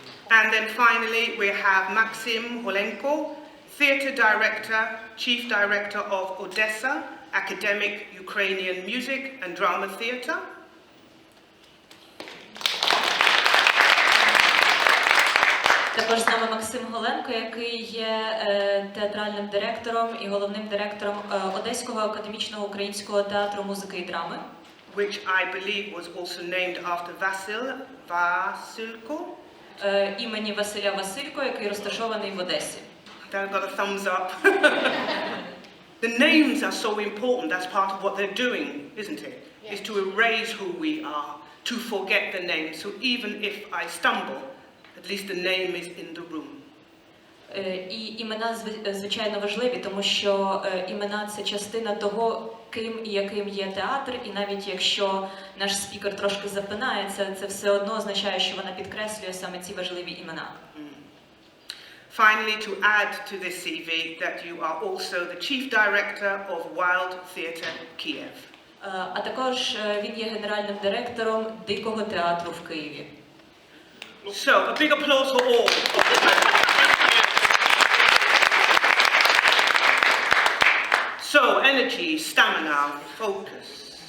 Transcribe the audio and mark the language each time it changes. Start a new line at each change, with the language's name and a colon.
English: And then finally we have Maxim Holenko, Theatre Director, Chief Director of Odessa Academic Ukrainian Music and Drama Theatre.
Ukrainian: Також з нами Максим Голенко, який є театральним директором і головним директором Одеського академічного українського театру музики і драми.
English: Which I believe was also named after Vasilko.
Ukrainian: Імені Василя Василько, який розташований в Одесі.
English: I've got a thumbs up. The names are so important. That's part of what they're doing, isn't it? Yeah. Is to erase who we are, to forget the name. So even if I stumble, at least the name is in the room.
Ukrainian: І імена, звичайно, важливі, тому що імена – це частина того, ким і яким є театр, і навіть якщо наш спікер трошки запинається, це все одно означає, що вона підкреслює саме ці важливі імена.
English: Finally, to add to this CV, that you are also the Chief Director of Wild Theatre Kiev.
Ukrainian: А також він є генеральним директором Дикого театру в Києві.
English: So, a big applause for all. So, energy, stamina, focus.